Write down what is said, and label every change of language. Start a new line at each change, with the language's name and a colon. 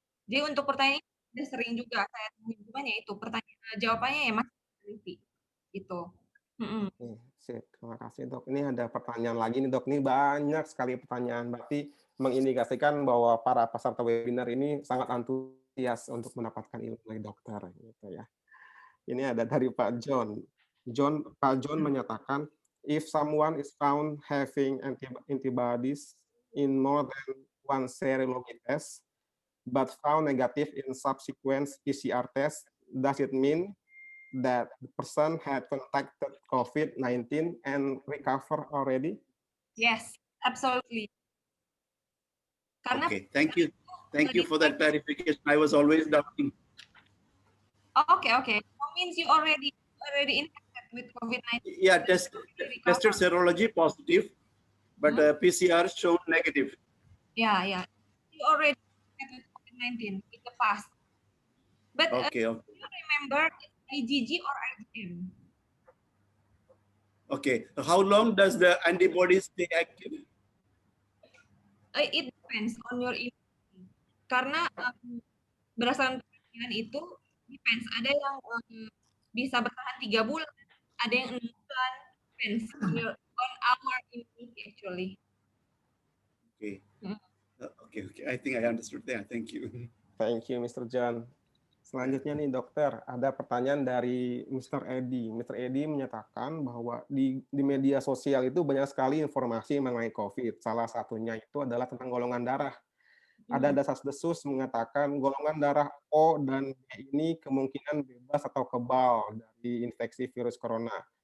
Indonesian: Jadi untuk pertanyaan ini udah sering juga saya temuin, cuman ya itu pertanyaan jawabannya ya masih peneliti gitu. Sip, terima kasih dok. Ini ada pertanyaan lagi nih dok. Ini banyak sekali pertanyaan. Berarti mengindikasikan bahwa para peserta webinar ini sangat antusias untuk mendapatkan ilmu dari dokter, gitu ya. Ini ada dari Pak John. Pak John menyatakan,
English: if someone is found having antibodies in more than one serology test, but found negative in subsequent PCR test, does it mean that the person had contacted COVID-19 and recover already? Yes, absolutely.
Indonesian: Karena
English: Okay, thank you. Thank you for that clarification. I was always doubting. Okay. That means you already infected with COVID-19. Yeah, tested serology positive, but PCR shown negative. Yeah. You already infected with COVID-19 in the past. But Okay. do you remember IgG or IgM? Okay. How long does the antibodies stay active? It depends on your immunity.
Indonesian: Karena berdasarkan penelitian itu depends. Ada yang bisa bertahan 3 bulan, ada yang 6 bulan.
English: Depends on our immunity actually. Okay. Okay. I think I understood that. Thank you. Thank you, Mr. John.
Indonesian: Selanjutnya nih dokter, ada pertanyaan dari
English: Mr.
Indonesian: Edi. Mr. Edi menyatakan bahwa di media sosial itu banyak sekali informasi mengenai COVID. Salah satunya itu adalah tentang golongan darah. Ada desas-desus mengatakan golongan darah O dan B ini kemungkinan bebas atau kebal dari infeksi virus corona.